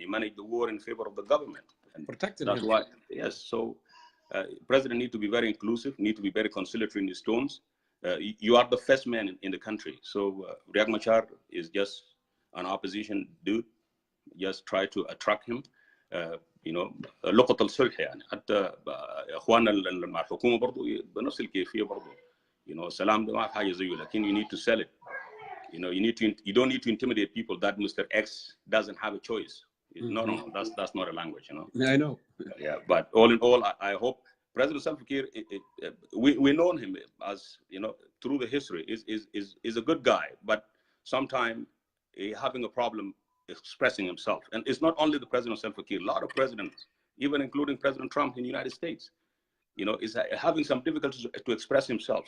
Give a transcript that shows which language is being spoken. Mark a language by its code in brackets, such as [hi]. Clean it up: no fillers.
[en] He managed the war in favor of the government. And protected that's him. Why, yes. So, president need to be very inclusive, need to be very conciliatory in his tones. You are the first man in the country. So, Riek Machar is just an opposition dude. Just try to attract him. [ar] لقطة الصلح يعني حتى اخواننا مع الحكومه برضه بنفس الكيفيه برضه السلام ده ما حاجه زيه لكن [en] you need to sell it you don't need to intimidate people that Mr. X doesn't have a choice. No, that's not a language, Yeah, I know. Yeah, but all in all, I hope President Salva Kiir, we know him as through the history, is a good guy, but sometimes having a problem expressing himself. And it's not only the President Salva Kiir, a lot of presidents, even including President Trump in the United States, is having some difficulties to express himself.